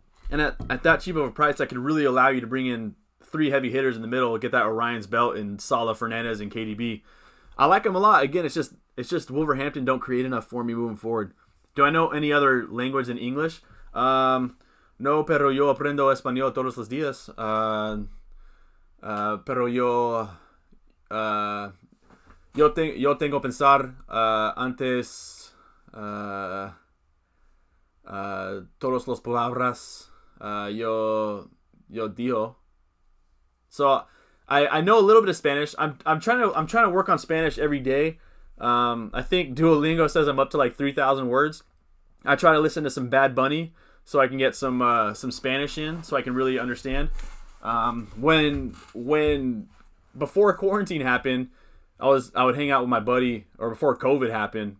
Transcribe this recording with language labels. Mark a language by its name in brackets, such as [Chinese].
[English] And at that cheap of a price, that could really allow you to bring in 3 heavy hitters in the middle, get that Orion's belt and Salah, Fernandes, and KDB. I like him a lot. Again, it's just Wolverhampton don't create enough for me moving forward. Do I know any other language than English? [Spanish] No, pero yo aprendo español todos los días. Pero yo tengo pensar antes todas las palabras yo digo. [English] So I know a little bit of Spanish. I'm trying to work on Spanish every day. I think Duolingo says I'm up to like 3,000 words. I try to listen to some Bad Bunny so I can get some Spanish in, so I can really understand. When before quarantine happened, I would hang out with my buddy, or before COVID happened.